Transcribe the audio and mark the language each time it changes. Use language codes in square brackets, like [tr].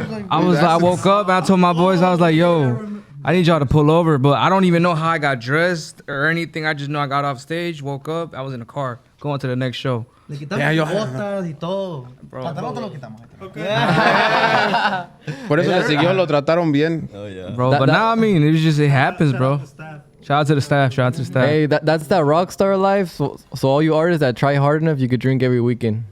[en] I woke up and I told my boys, I was like, yo, I need y'all to pull over, but I don't even know how I got dressed or anything. I just know I got off stage, woke up, I was in a car go on to the next show. [es] Le quitamos botas y todo. Pantalón te lo quitamos. Por eso le siguió, lo trataron bien. [en] Oh yeah. Bro, but now, I mean, it happens, bro. Shout out to the staff. Hey, that's that rock star life. So all you artists that try hard enough, you could drink every weekend.